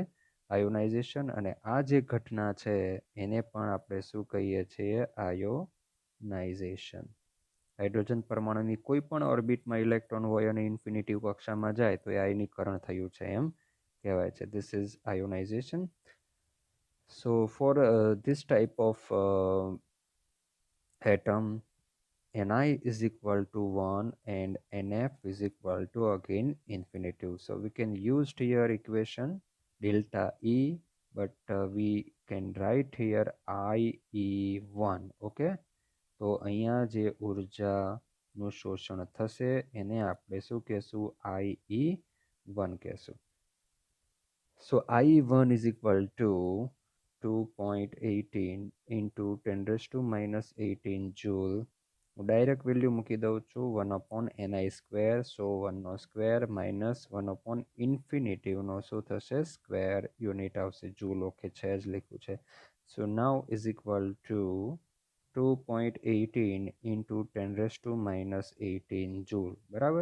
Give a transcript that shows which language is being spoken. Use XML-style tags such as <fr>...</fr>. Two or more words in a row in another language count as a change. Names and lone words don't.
<gu>આયોનાઇઝેશન. અને આ જે ઘટના છે એને પણ આપણે શું કહીએ છીએ? આયોનાઇઝેશન. હાઇડ્રોજન પરમાણુની કોઈ પણ ઓર્બિટમાં ઇલેક્ટ્રોન હોય અને ઇન્ફિનિટી કક્ષામાં જાય તો એ આયનીકરણ થયું છે એમ કહેવાય છે.</gu> <en>This is ionization. So for this type of atom, Ni is equal to 1 and Nf is equal to again infinitive. So we can use here equation delta E, but we can write here IE1.</en> <gu>Okay, તો અહીંયા જે ઉર્જાનું શોષણ થશે એને આપણે શું કહેશું? IE1 કહેશું.</gu> <en>So IE1 is equal to 2.18 into 10⁻⁻18 joule.</en> <gu>હું</gu> <en>direct value</en> <gu>મૂકી દઉં છું 1/ni². સો 1નો</gu> <en>square minus</en> <gu>1/∞ નો શું થશે? સ્ક્વેર.</gu> <en>યુનિટ આવશે જૂલ. ઓકે,</en> <gu>છે જ લખ્યું છે.</gu> <en>so now is equal to 2.18 into 10⁻⁻18 જૂલ, બરાબર.</en>